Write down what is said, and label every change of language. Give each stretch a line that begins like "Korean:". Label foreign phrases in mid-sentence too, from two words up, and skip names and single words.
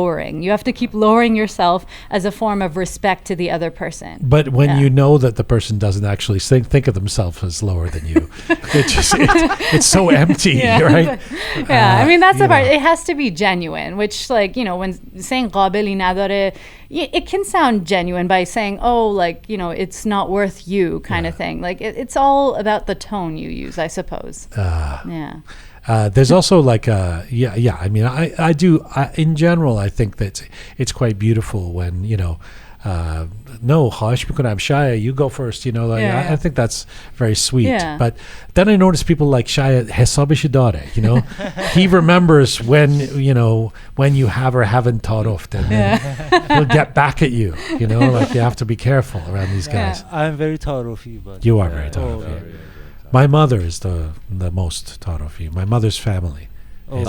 English: You have to keep lowering yourself as a form of respect to the other person. But when you know that the person doesn't actually think of themselves as lower than you, it's so empty, right? I mean, that's the part. It has to be genuine, which, like, when saying
Persian: قابلی نداره,
English: it can sound genuine by saying, oh, like, it's not worth you kind of thing. Like, it's all about the tone you use, I suppose. There's also like, I mean, I do, in general, I think that it's quite beautiful when, no,
Persian: خواهش میکنم
English: Shaya, you go first, I think that's very sweet. But then I notice people like Shaya,
Persian: حسابش داره,
English: he remembers when you have or haven't taught off, and then he'll get back at you, like you have to be careful around these guys. I'm very Tarofi, but you are very Tarofi. My mother is the most Tarofi. My mother's family is